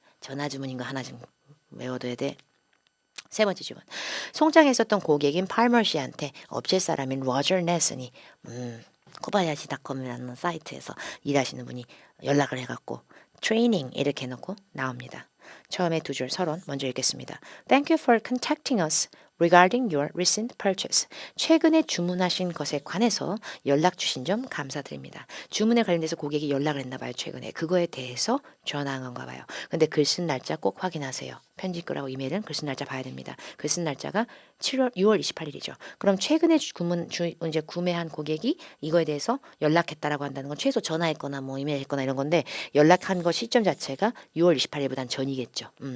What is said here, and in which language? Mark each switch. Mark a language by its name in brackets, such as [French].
[Korean] 전화 주문인 거 하나 좀 외워둬야 돼. 세 번째 주문. 송장에 있었던 고객인 팔머 씨한테 업체 사람인 로저 네슨이 코바야시닷컴이라는 사이트에서 일하시는 분이 연락을 해갖고 트레이닝 이렇게 해놓고 나옵니다. 처음에 두 줄 서론 먼저 읽겠습니다. [English] Thank you for contacting us regarding your recent purchase. [Korean] 최근에 주문하신 것에 관해서 연락 주신 점 감사드립니다. 주문에 관련돼서 고객이 연락을 했나 봐요. 최근에. 그거에 대해서 전화한 건가 봐요. 근데 글 쓴 날짜 꼭 확인하세요. 편지 글하고 이메일은 글 쓴 날짜 봐야 됩니다. 글 쓴 날짜가 6월 28일이죠. 그럼 최근에 이제 구매한 고객이 이거에 대해서 연락했다라고 한다는 건 최소 전화했거나 뭐 이메일했거나 이런 건데 연락한 거 시점 자체가 6월 28일보단 전이겠죠.